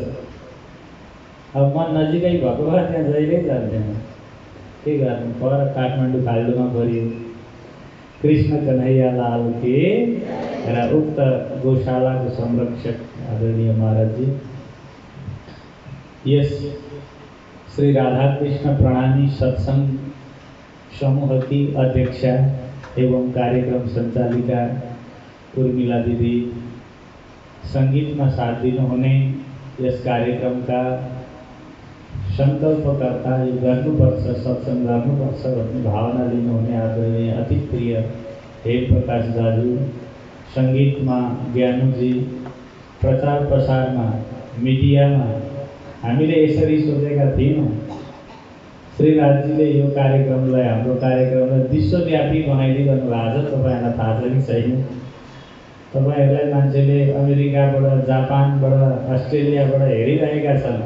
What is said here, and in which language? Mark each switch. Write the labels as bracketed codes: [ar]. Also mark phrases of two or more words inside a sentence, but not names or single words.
[ne] अब म नजिकै भएको भए त्यहाँ जहिल्यै जान्थेँ, के गर्नु, पर काठमाडौँ खाल्डोमा परियो। कृष्ण कन्हैया लाल के र उक्त गौशालाको संरक्षक आदरणीय महाराजजी, यस श्री राधा कृष्ण प्रणामी सत्संग समूह [hi] की अध्यक्षा एवं कार्यक्रम संचालिका उर्मिला दीदी, संगीत में साथ [ne] दिनुहुने यस कार्यक्रम का संकल्पकर्ता, यो गर्नुपर्छ, सत्संग गर्नुपर्छ भन्ने भावना लिनुहुने आदरणीय अति प्रिय हेम प्रकाश दाजु, [hi] संगीत में ज्ञानुजी, प्रचार प्रसार में मीडिया में [ne] हामीले यसरी सोचेका थियौँ। श्रीराजजीले यो कार्यक्रमलाई, हाम्रो कार्यक्रमलाई विश्वव्यापी बनाइदिनु भएको छ। तपाईहरुलाई थाहा छ कि छैन? तपाईहरुलाई मान्छेले अमेरिकाबाट, जापानबाट, अस्ट्रेलियाबाट हेरिरहेका छन्।